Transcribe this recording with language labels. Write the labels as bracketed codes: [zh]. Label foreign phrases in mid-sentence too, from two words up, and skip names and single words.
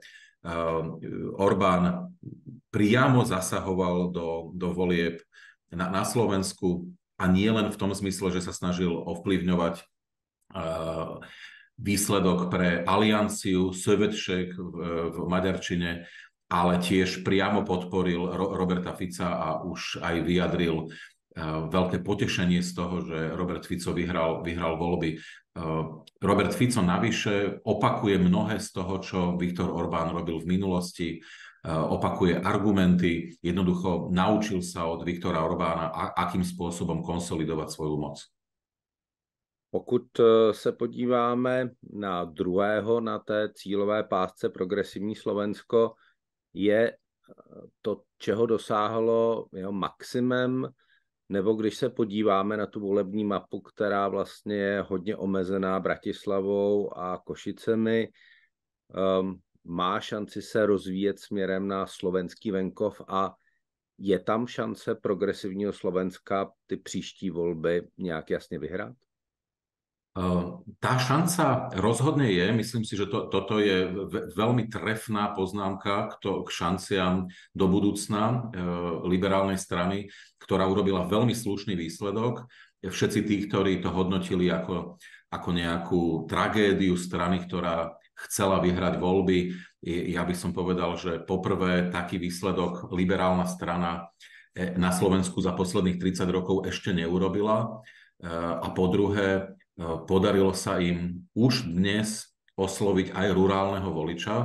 [sk] Orbán priamo zasahoval do volieb na Slovensku a nie len v tom zmysle, že sa snažil ovplyvňovať výsledok pre alianciu Szövetség v maďarčine, ale tiež priamo podporil Roberta Fica a už aj vyjadril veľké potešenie z toho, že Robert Fico vyhral voľby. Robert Fico navyše opakuje mnohé z toho, čo Viktor Orbán robil v minulosti, opakuje argumenty, jednoducho naučil sa od Viktora Orbána, akým spôsobom konsolidovať svoju moc. [cs] Pokud se podíváme na druhého, na té cílové pásce Progresivní Slovensko, je to, čeho dosáhlo jeho maximem, nebo když se podíváme na tu volební mapu, která vlastně je hodně omezená Bratislavou a Košicemi, má šanci se rozvíjet směrem na slovenský venkov a je tam šance Progresivního Slovenska ty příští volby nějak jasně vyhrát? [sk] Tá šanca rozhodne je, myslím si, že toto je veľmi trefná poznámka k šanciam do budúcna liberálnej strany, ktorá urobila veľmi slušný výsledok. Všetci tí, ktorí to hodnotili ako nejakú tragédiu strany, ktorá chcela vyhrať voľby, ja by som povedal, že poprvé taký výsledok liberálna strana na Slovensku za posledných 30 rokov ešte neurobila a po druhé podarilo sa im už dnes osloviť aj rurálneho voliča.